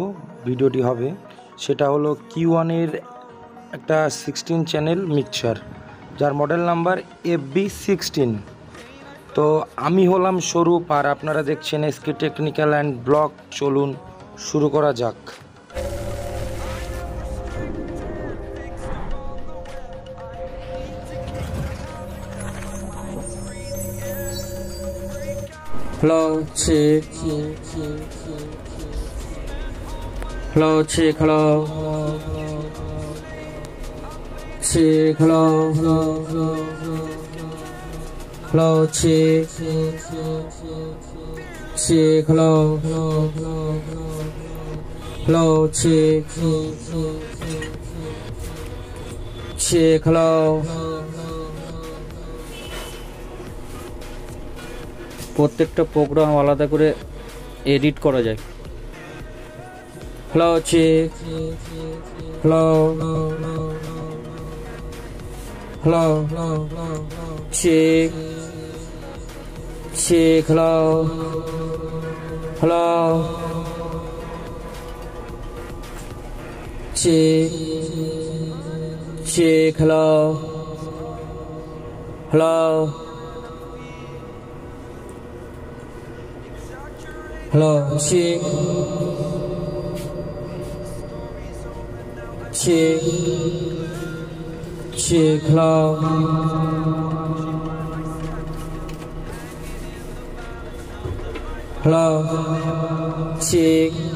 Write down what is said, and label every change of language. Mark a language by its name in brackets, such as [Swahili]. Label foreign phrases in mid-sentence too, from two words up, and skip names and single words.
[Bangla] ভিডিওটি হবে সেটা হলো Q1-এর একটা 16 [English] channel mixture, [Bangla] যার মডেল নাম্বার FB16। তো আমি হলাম স্বরূপ আর আপনারা দেখছেন SK টেকনিক্যাল অ্যান্ড ব্লগ। চলুন শুরু করা যাক। [English] Hello, check. Hello, check. Hello. Check. Hello. Hello, check. Check. Hello. Hello, check. Check. Hello. [Bangla] প্রত্যেকটা প্রোগ্রাম আলাদা করে এডিট করা যায়। [English] hello check, hello hello check check, hello hello check check, hello hello চেক চেক, হ্যালো হ্যালো hello check check check, hello hello check